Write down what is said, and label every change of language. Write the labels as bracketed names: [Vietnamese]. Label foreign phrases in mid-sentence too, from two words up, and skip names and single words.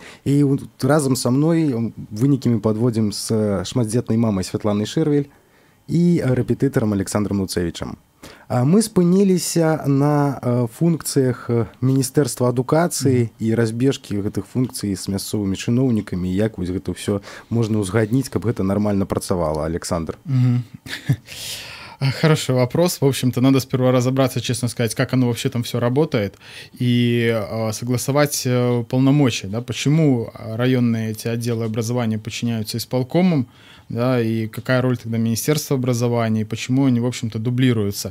[Belarusian] І разам са мной вынікі мы падводзім з шматдзетнай мамай Святланай Шэрвель і рэпетытарам Александром Луцевічам. Мы спыніліся на функцыях Міністэрства адукацыі і разбежкі гэтых функцый з мясцовымі чыноўнікамі, як вось гэта ўсё можна ўзгадніць, каб гэта нармальна працавала, Александр. [Russian] Хороший вопрос. В общем-то, надо сперва разобраться, честно сказать, как оно вообще там все работает, и согласовать полномочия, да, почему районные эти отделы образования подчиняются исполкомам, да, и какая роль тогда Министерства образования, и почему они, в общем-то, дублируются.